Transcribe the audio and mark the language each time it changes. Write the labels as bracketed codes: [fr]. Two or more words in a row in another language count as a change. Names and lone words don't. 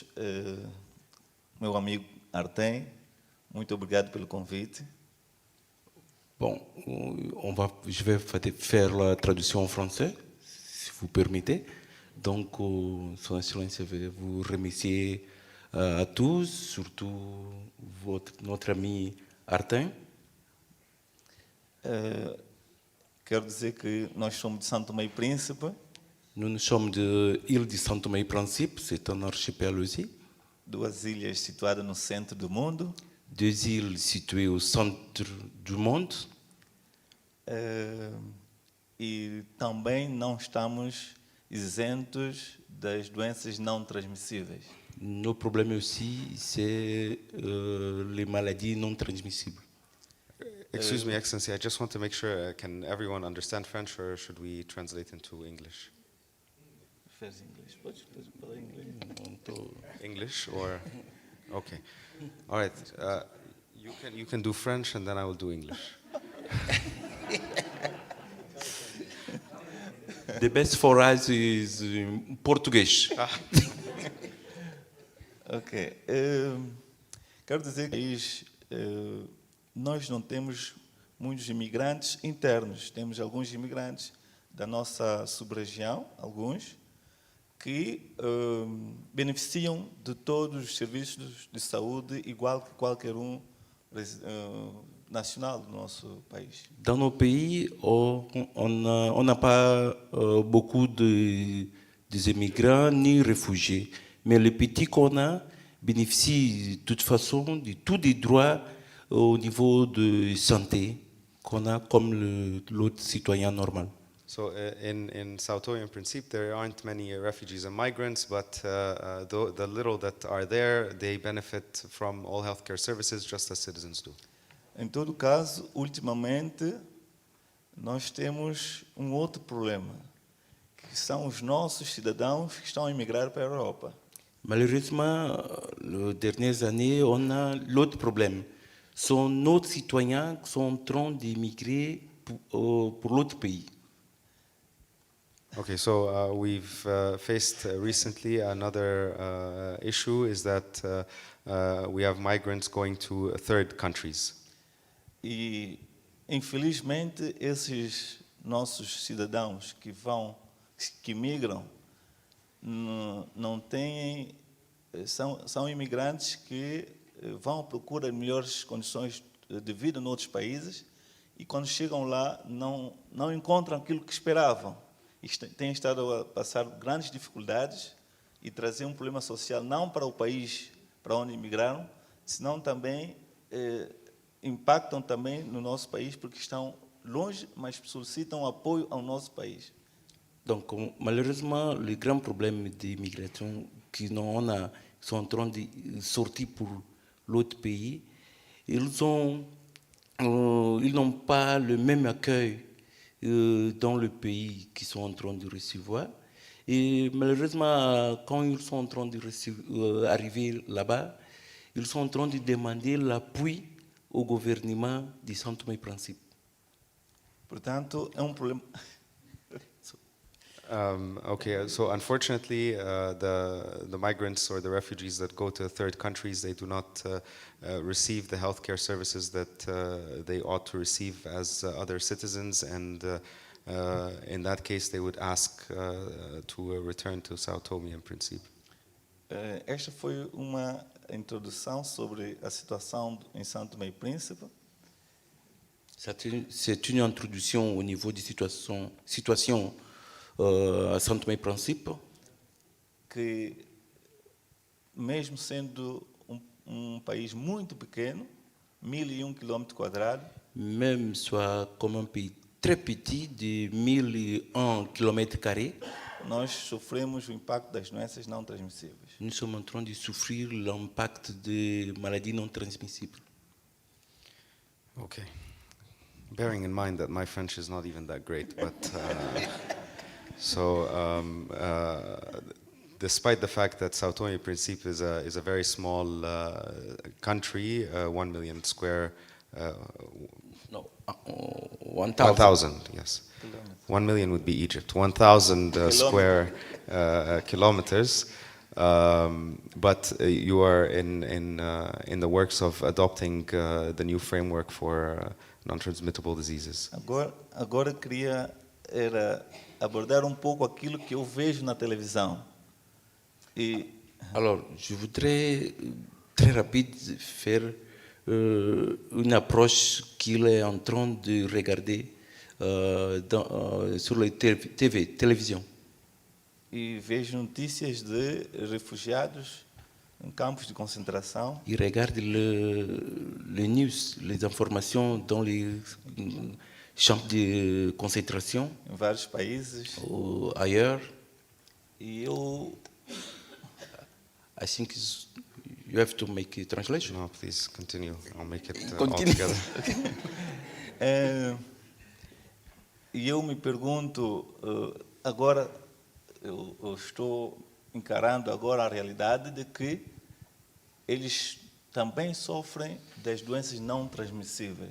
[pt] Meu amigo Artem, muito obrigado pelo convite. [fr] Bon, je vais faire la traduction en français, vous permettez. Donc, Son Excellence veut vous remercier à tous, surtout notre ami Artin. [pt] Quero dizer que nós somos de São Tomé e Príncipe. [fr] Nous sommes de l'île de São Tomé et Príncipe, c'est un archipel aussi. [pt] 2 ilhas situadas no centro do mundo. [fr] 2 îles situées au centre du monde. [pt] E também não estamos isentos das doenças não transmissíveis. [fr] Nos problèmes aussi, c'est les maladies non transmissibles. [en] Excuse me, Excellency, I just want to make sure, can everyone understand French or should we translate into English? [pt] Faz inglês, pode falar inglês. [en] English or, okay. All right, you can do French and then I will do English. The best for us is Português. Ok. [pt] Quero dizer que nós não temos muitos imigrantes internos. Temos alguns imigrantes da nossa sub-região, alguns, que beneficiam de todos os serviços de saúde igual que qualquer [fr] national de notre pays. Dans nos pays, on n'a pas beaucoup d'immigrants ni réfugiés. Mais les petits qu'on a bénéficient de toute façon de tous les droits au niveau de santé qu'on a comme l'autre citoyen normal. [en] So in Sao Tome and Principe, there aren't many refugees and migrants, but the little that are there, they benefit from all healthcare services just as citizens do. [pt] Em todo caso, ultimamente, nós temos outro problema, que são os nossos cidadãos que estão a emigrar para a Europa. [fr] Malheureusement, les dernières années, on a l'autre problème. Ce sont nos citoyens qui sont en train d'émigrer pour l'autre pays. [en] Okay, so we've faced recently another issue is that we have migrants going to third countries. [pt] E, infelizmente, esses nossos cidadãos que migram, não têm, são imigrantes que vão à procura de melhores condições de vida em outros países e quando chegam lá não encontram aquilo que esperavam. E têm estado a passar grandes dificuldades e trazer um problema social não para o país para onde imigraram, senão também impactam também no nosso país porque estão longe, mas solicitam apoio ao nosso país. [fr] Donc, malheureusement, le grand problème d'immigration qu'on a, sont en train de sortir pour l'autre pays, ils n'ont pas le même accueil dans le pays qu'ils sont en train de recevoir. Et malheureusement, quand ils sont en train d'arriver là-bas, ils sont en train de demander l'appui au gouvernement de São Tomé e Príncipe. [pt] Portanto, é problema. [en] Okay, so unfortunately, the migrants or the refugees that go to third countries, they do not receive the healthcare services that they ought to receive as other citizens, and in that case, they would ask to return to Sao Tome and Principe. [pt] Esta foi uma introdução sobre a situação em São Tomé e Príncipe. [fr] C'est une introduction au niveau de situation à São Tomé e Príncipe. [pt] Que, mesmo sendo país muito pequeno, 1001 km², [fr] même soit comme un pays très petit de 1001 km², [pt] nós sofremos o impacto das doenças não transmissíveis. [fr] Nous sommes en train de souffrir l'impact des maladies non transmissibles. [en] Okay. Bearing in mind that my French is not even that great, but despite the fact that Sao Tome e Príncipe is a very small country, 1 million square. No, 1,000. Yes. 1 million would be Egypt. 1,000 square kilometers. But you are in the works of adopting the new framework for non-transmittable diseases. [pt] Agora queria abordar um pouco aquilo que eu vejo na televisão. [fr] Alors, je voudrais très rapide faire une approche qu'il est en train de regarder sur les télévision. [pt] E vejo notícias de refugiados em campos de concentração. [fr] Il regarde les news, les informations dans les champs de concentration. [pt] Em vários países. [fr] Ou ailleurs. [pt] E eu... [en] I think you have to make a translation. No, please continue. I'll make it all Continue. together. [pt] E eu me pergunto, agora eu estou encarando agora a realidade de que eles também sofrem das doenças não transmissíveis.